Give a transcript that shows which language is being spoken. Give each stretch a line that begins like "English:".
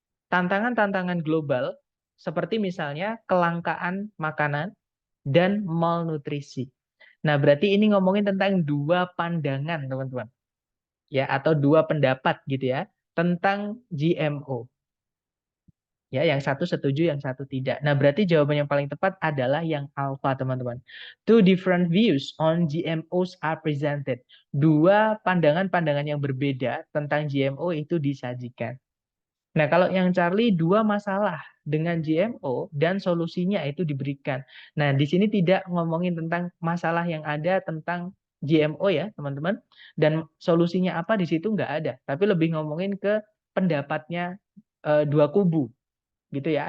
Indonesian: tantangan-tantangan global seperti misalnya kelangkaan makanan dan malnutrisi. Nah, berarti ini ngomongin tentang dua pandangan, teman-teman. Ya, atau dua pendapat gitu ya tentang GMO. Ya, yang satu setuju, yang satu tidak. Nah, berarti jawaban yang paling tepat adalah yang alpha, teman-teman.
English: Two different views on GMOs are presented.
Indonesian: Dua pandangan-pandangan yang berbeda tentang GMO itu disajikan. Nah, kalau yang Charlie, dua masalah dengan GMO dan solusinya itu diberikan. Nah, di sini tidak ngomongin tentang masalah yang ada tentang GMO ya, teman-teman. Dan solusinya apa di situ nggak ada. Tapi lebih ngomongin ke pendapatnya dua kubu gitu ya.